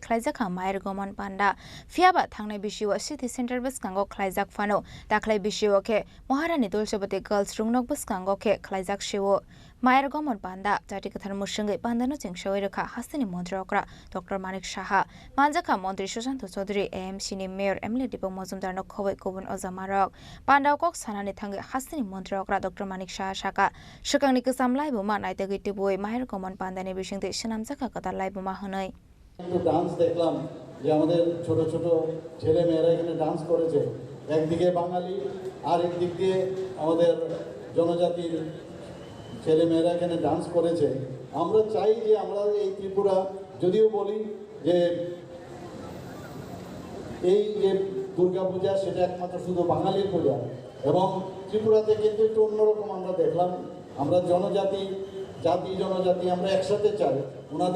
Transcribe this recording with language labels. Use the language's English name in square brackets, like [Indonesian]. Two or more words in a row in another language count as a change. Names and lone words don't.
[Kok Borok] khlaijaka mayer gomon panda fiaba thangnai bishiwa [English] city center [Kok Borok] baskango khlaijak fano taklai bishiwa ke Maharani Tulshabati girls rungnok baskango ke khlaijak shiwo mayer gomon panda jati kathar musungai pandano chingshawai rakha hasini mantri okra Dr. Manik Saha manjaka mantri Sushant Chaudhary AMC ni mayor MLA Dipok Majumdar no khowai kubun ojamarok panda kok sanani thangai hasini mantri okra Dr. Manik Saha saka shukangni kesam laiboma naitagoi tiboi মায়ের কমন পান্দানি বিশিংতে সিনামজাকা কাতার লাইবমা হনই [Bangla] ডান্স দেখলাম যে আমাদের ছোট ছোট ছেলে মেয়েরা এখানে ডান্স করেছে একদিকে বাঙালি আর একদিক দিয়ে আমাদের জনজাতির ছেলে মেয়েরা এখানে ডান্স করেছে আমরা চাই যে আমরা এই ত্রিপুরা যদিও বলি যে এই যে দুর্গাপূজা সেটা একমাত্র শুধু বাঙালির পূজা এবং ত্রিপুরাতে কিন্তু একটু অন্যরকম আমরা দেখলাম আমরা জনজাতি জাতি জনজাতি আমরা একসাথে চাই ওনাদের